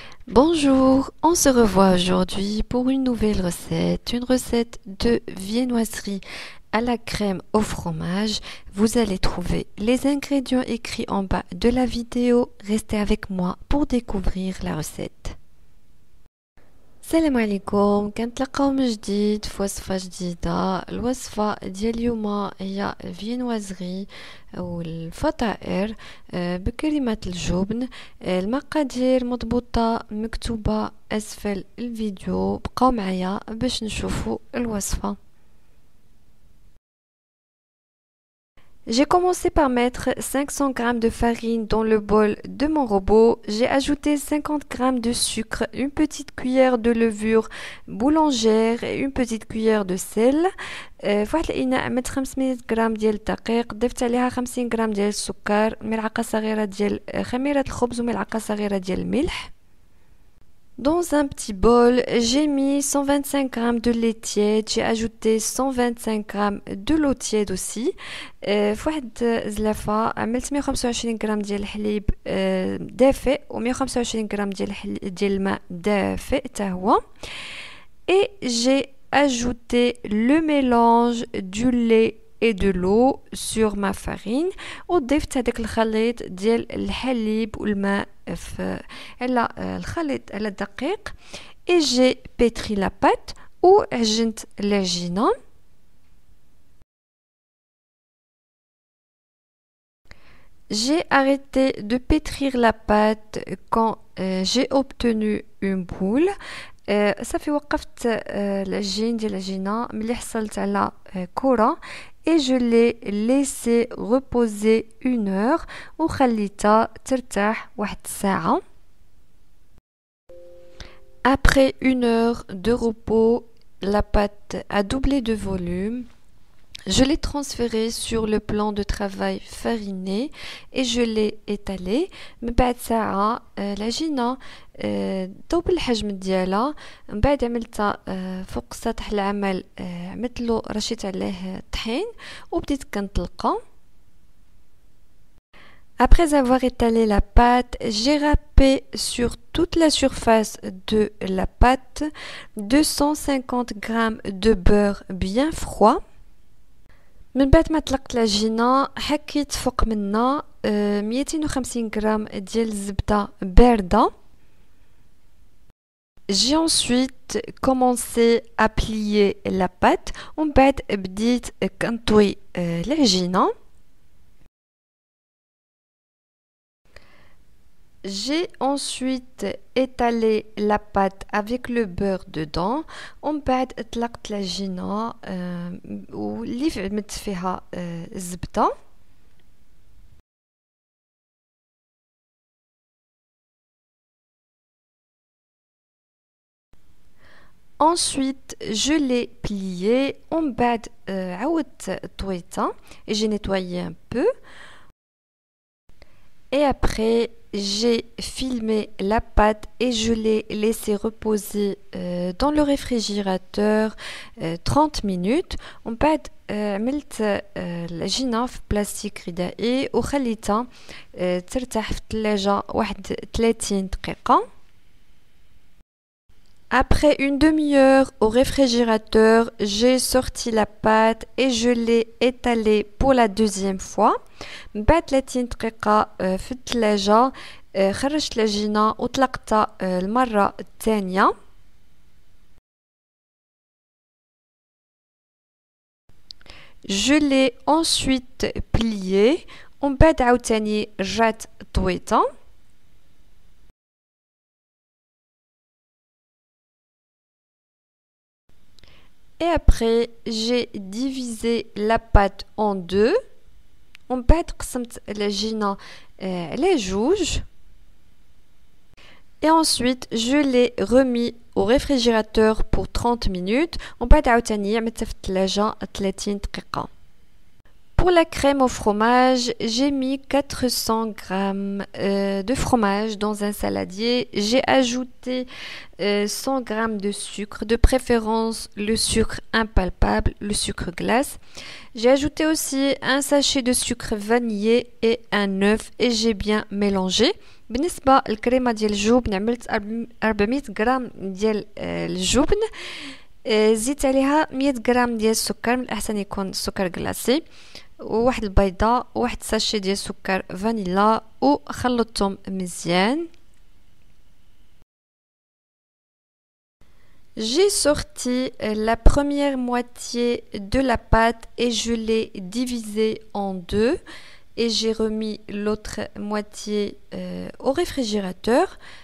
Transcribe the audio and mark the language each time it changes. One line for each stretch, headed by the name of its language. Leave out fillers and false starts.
French: Bonjour, on se revoit aujourd'hui pour une nouvelle recette, une recette de viennoiserie à la crème au fromage. Vous allez trouver les ingrédients écrits en bas de la vidéo. Restez avec moi pour découvrir la recette.
Arabic: السلام عليكم، كنتلاقاو من جديد في وصفة جديدة. الوصفة ديال اليوم هي فينوازغي او الفطائر بكلمة الجبن. المقادير مضبوطة مكتوبة اسفل الفيديو، بقاو معايا باش نشوفوا الوصفة.
French: J'ai commencé par mettre 500 g de farine dans le bol de mon robot. J'ai ajouté 50 g de sucre, une petite cuillère de levure boulangère et une petite cuillère de sel.
Arabic: في واحد الإناء عملت 500 غرام ديال الدقيق، ضفت عليها 50 غرام ديال السكر، ملعقة صغيرة ديال خميرة الخبز وملعقة صغيرة ديال الملح.
French: Dans un petit bol, j'ai mis 125 g de lait tiède, j'ai ajouté 125 g de l'eau tiède aussi.
Arabic: في واحد زلافة عملت 125 g ديال الحليب دافئ و 125 g ديال الماء دافئ حتى هو.
French: Et j'ai ajouté le mélange du lait et de l'eau sur ma farine
Arabic: وضفت هذاك الخليط ديال الحليب والماء على الخليط على الدقيق.
French: et j'ai pétri la pâte
Arabic: وعجنت العجينة.
French: J'ai arrêté de pétrir la pâte quand j'ai obtenu une boule.
Arabic: صافي وقفت العجين ديال العجينة ملي حصلت على كرة.
French: et je l'ai laissé reposer 1 heure
Arabic: وخليتها ترتاح واحد الساعة.
French: Après 1 heure de repos, la pâte a doublé de volume. Je l'ai transférée sur le plan de travail fariné et je l'ai étalée.
Arabic: من بعد ساعة العجينة ذوب الحجم ديالها، من بعد عملتها فوق سطح العمل، عملتلو رشيت عليه طحين وبديت كنطلقها.
French: Après avoir étalé la pâte, j'ai râpé sur toute la surface de la pâte 250 g de beurre bien froid.
Arabic: من بعد ما طلقت العجينة حكيت فوق منها 250 غرام ديال الزبدة باردة.
French: J'ai ensuite commencé à plier la pâte
Arabic: ومن بعد بديت كنطوي العجينة.
French: J'ai ensuite étalé la pâte avec le beurre dedans
Arabic: ومن بعد اطلقت العجينة واللي عملت فيها الزبدة.
French: Ensuite, je l'ai plié
Arabic: ومن بعد عاودت طويتها
French: et j'ai nettoyé un peu. Et après, j'ai filmé la pâte et je l'ai laissé reposer dans le réfrigérateur 30 minutes.
Arabic: ومن بعد عملت العجينة في بلاستيك غذائي وخليتها ترتاح في الثلاجة واحد 30 دقيقة.
French: Après une demi-heure au réfrigérateur, j'ai sorti la pâte et je l'ai étalée pour la deuxième fois.
Arabic: من بعد 30 دقيقة في الثلاجة خرجت العجينة وطلقتها المرة الثانية.
French: Je l'ai ensuite pliée
Arabic: ومن بعد عاوتاني رجعت طويتها.
French: Et après, j'ai divisé la pâte en deux.
Arabic: ومن بعد قسمت العجينة على جوج.
French: Et ensuite, je l'ai remis au réfrigérateur pour 30 minutes.
Arabic: ومن بعد عاوتاني عملتها في الثلاجة 30 دقيقة.
French: Pour la crème au fromage, j'ai mis 400 g de fromage dans un saladier. J'ai ajouté 100 g de sucre, de préférence le sucre impalpable, le sucre glace. J'ai ajouté aussi un sachet de sucre vanillé et un œuf et j'ai bien mélangé.
Arabic: بالنسبة للكريمة ديال الجبن عملت 400 غرام ديال الجبن. زدت عليها 100 غرام ديال السكر، من الأحسن يكون سكر كلاصي، وواحد البيضة وواحد ساشي ديال سكر فانيلا، وخلطتهم مزيان.
French: J'ai sorti la première moitié de la pâte et je l'ai divisée en deux et j'ai remis l'autre moitié au réfrigérateur.